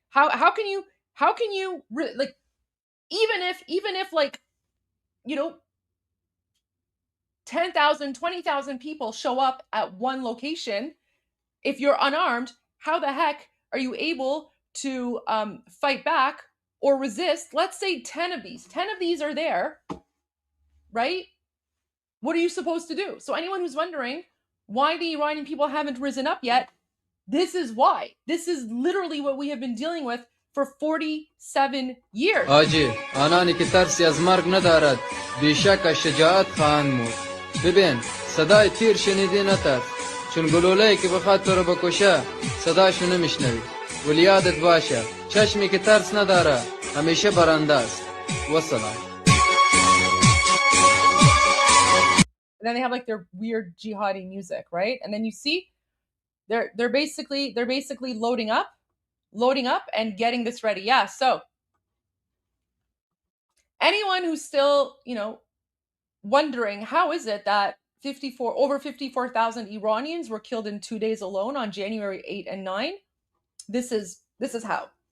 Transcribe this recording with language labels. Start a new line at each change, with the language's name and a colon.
English: How can you like, even if like, 10,000, 20,000 people show up at one location, if you're unarmed, how the heck are you able to fight back or resist? Let's say 10 of these are there, right? What are you supposed to do? So anyone who's wondering why the Iranian people haven't risen up yet, this is why. This is literally what we have been dealing with for 47 years.
Persian: آجی آنانی که ترسی از مرگ ندارد بیشک از شجاعت خواهند مرد. ببین صدای تیر شنیدی نترس، چون گلوله‌ای که بخواد تو رو بکشه صداشو نمیشنوی. ولی یادت باشه چشمی که ترس نداره همیشه برنده است. وسلام.
English: And then they have like their weird jihadi music, right? And then you see they're basically loading up and getting this ready. Yeah, so anyone who's still, wondering how is it that over 54,000 Iranians were killed in 2 days alone on January 8 and 9, this is how.